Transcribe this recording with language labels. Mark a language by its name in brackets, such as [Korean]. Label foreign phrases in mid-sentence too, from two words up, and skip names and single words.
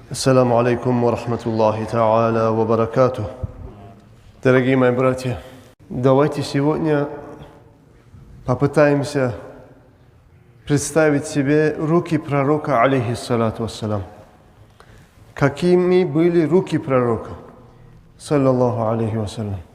[Arabic] السلام عليكم ورحمة الله تعالى وبركاته. [Russian] Дорогие мои братья, давайте сегодня попытаемся представить себе руки пророка, [Arabic] عليه الصلاة والسلام. [Russian] Какими были руки пророка, [Arabic] صلى الله عليه وسلم.